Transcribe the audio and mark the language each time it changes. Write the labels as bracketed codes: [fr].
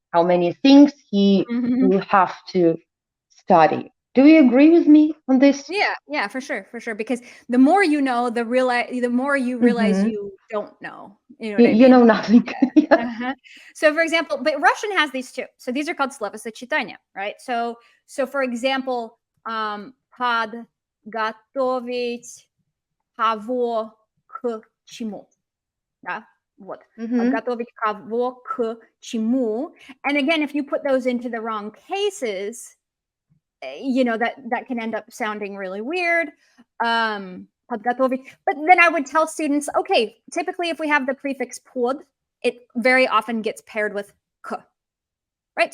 [en] How many things he will have to study. Do you agree with me on this? Yeah, for sure. Because the more you know, the more you realize you don't know. You know what I mean? You know nothing. So, for example, but Russian has these too. So these are called словосочетания, right? So for example, [ru] подготовить кого к чему, да? Вот. Подготовить кого к чему. [en] And again, if you put those into the wrong cases, you know, that can end up sounding really weird. [ru] Подготовить. [en] But then I would tell students, okay, typically if we have the prefix pod, it very often gets paired with k, right?